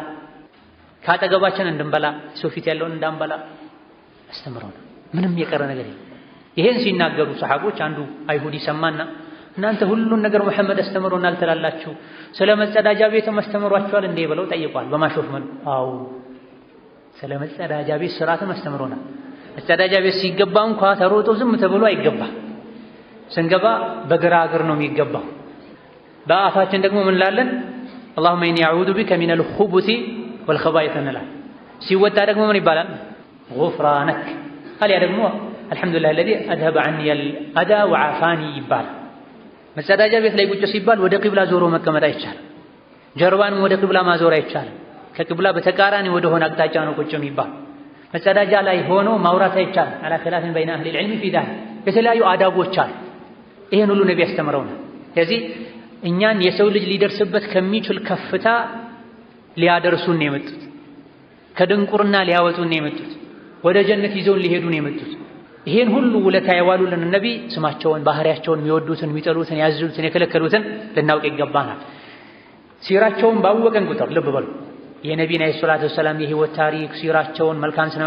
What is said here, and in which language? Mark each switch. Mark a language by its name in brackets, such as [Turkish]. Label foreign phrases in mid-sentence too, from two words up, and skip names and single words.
[Amharic] ካጠገባችን እንድንበላ፣ ሰው ፊት ያለውን እንዳንበላ አስተምረውና ምንም የቀረ ነገር የለም። ይሄን ሲናገሩ ሰሐቦች አንዱ አይሁዲ ሰማና እናንተ ሁሉን ነገር መሐመድ አስተምሮናል ትላላችሁ፣ ስለ መጸዳጃ ቤትም አስተምሯቸዋል እንዴ ብለው ጠይቋል። በማሾፍ መልኩ አዎ ስለ መጸዳጃ ቤት ስርዓትም አስተምሮናል። መጸዳጃ ቤት ሲገባ እንኳ ተሮጦ ዝም ተብሎ አይገባ። ስንገባ በግራ እግር ነው የሚገባው። በአፋችን ደግሞ ምን ላለን? [Arabic] اللهم اني اعوذ بك من الخبث والخبائث [Amharic] እንላለን። ሲወጣ ደግሞ ምን ይባላል? غفرانك አልያ ደግሞ [Arabic] الحمد لله الذي اذهب عني الاذى وعافاني [Amharic] ይባላል። መጸዳጃ ቤት ላይ ቁጭ ሲባል ወደ ቂብላ ዞሮ መቀመጥ አይቻልም። ጀርባንም ወደ ቂብላ ማዞር አይቻልም። ከቂብላ በተቃራኒ ወደ ሆነ አቅጣጫ ነው ቁጭ የሚባል። መጸዳጃ ላይ ሆኖ ማውራት አይቻልም። [Arabic] على خلاف بين اهل العلم في ذلك [Amharic] የተለያዩ አዳቦች አሉ። ይሄን ሁሉ ነብይ ያስተምረውናል። ስለዚህ እኛን የሰው ልጅ ሊደርስበት ከሚችል ከፍታ ሊያደርሱን ነው የመጡት። ከድንቁርና ሊያወጡን ነው የመጡት። ወደ ጀነት ይዘውን ሊሄዱ ነው የመጡት። ይሄን ሁሉ ውለታ የዋሉልን ነቢይ ስማቸውን፣ ባህሪያቸውን፣ የሚወዱትን፣ የሚጠሉትን፣ ያዝዙትን፣ የከለከሉትን ልናውቅ ይገባናል። ሲራቸውን ባወቀን ቁጥር ልብ በሉ የነቢዩን [Arabic] عليه الصلاة والسلام [Amharic] የህይወት ታሪክ፣ ሲራቸውን፣ መልካም ስነ